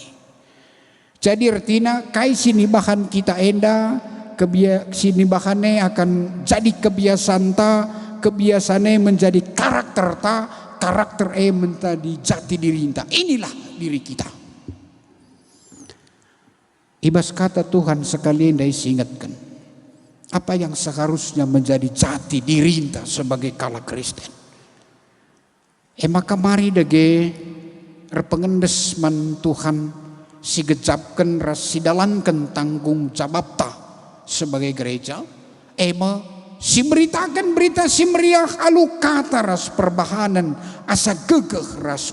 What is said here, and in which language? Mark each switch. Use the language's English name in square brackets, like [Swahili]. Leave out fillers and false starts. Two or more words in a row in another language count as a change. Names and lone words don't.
[Indonesian] Jadi artinya [Batak Karo] kai sini bahan kita enda sini [Indonesian] bahannya akan jadi kebiasaan ta, kebiasaannya menjadi karakter ta, karakter menjadi jati diri ta. Inilah diri kita. [Batak Karo] Ibas kata [Indonesian] Tuhan sekali yang diingatkan apa yang seharusnya menjadi jati diri ta sebagai kala Kristen. [Batak Karo] Maka mari dage repengendes man Tuhan si gejapkan ras si dalankan [Indonesian] tanggung jawab [Batak Karo] ta sebagai gereja si beritakan berita si meriah alu kata ras perbahanan asa gegeh ras